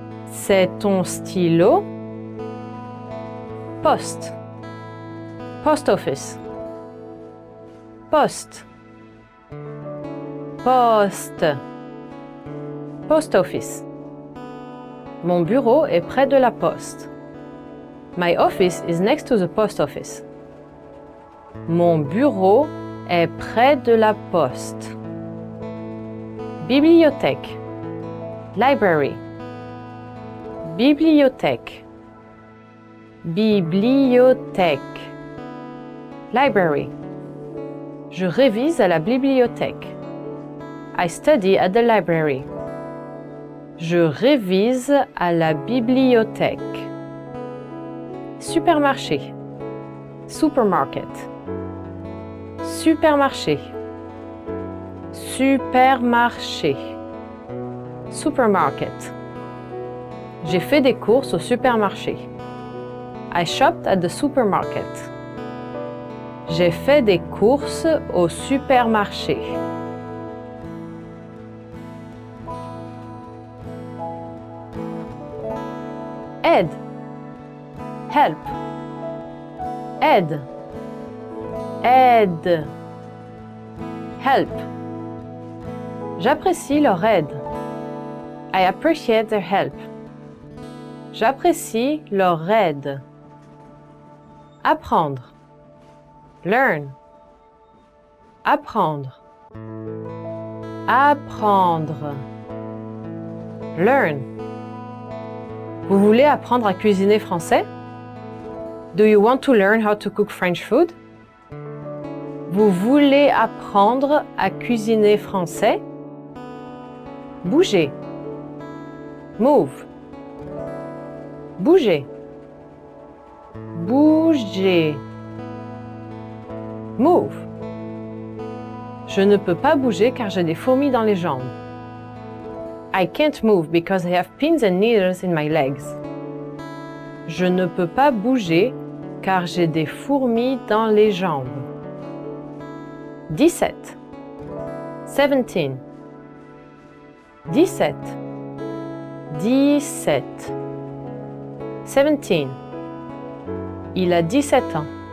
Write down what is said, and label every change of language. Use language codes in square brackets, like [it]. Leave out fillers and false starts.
[fr] C'est ton stylo? Poste. [en] Post office. [fr] Poste. Poste. Post office. Mon bureau est près de la poste. [en] My office is next to the post office. [fr] Mon bureau est près de la poste. Bibliothèque. [en] Library. [fr] Bibliothèque. Bibliothèque. [en] Library. [fr] Je révise à la bibliothèque. [en] I study at the library. [fr] Je révise à la bibliothèque. Supermarché. [en] Supermarket. [fr] Supermarché. Supermarché. [en] Supermarket. [fr] J'ai fait des courses au supermarché. [en] I shopped at the supermarket. [fr] J'ai fait des courses au supermarché. Aide. [en] Help. [fr] Aide. Aide. Help. J'apprécie leur aide. [en] I appreciate their help. [fr] J'apprécie leur aide. Apprendre. [en] Learn. [fr] Apprendre. Apprendre. [en] Learn. [fr] Vous voulez apprendre à cuisiner français? [en] Do you want to learn how to cook French food? [fr] Vous voulez apprendre à cuisiner français? Bouger. [en] Move. [fr] Bouger. Bouger. [en] Move. [fr] Je ne peux pas bouger car j'ai des fourmis dans les jambes. [en] I can't move because I have pins and needles in my legs. [fr] Je ne peux pas bouger car j'ai des fourmis dans les jambes. 17. 17. 17. 17. 17. Il a 17 ans.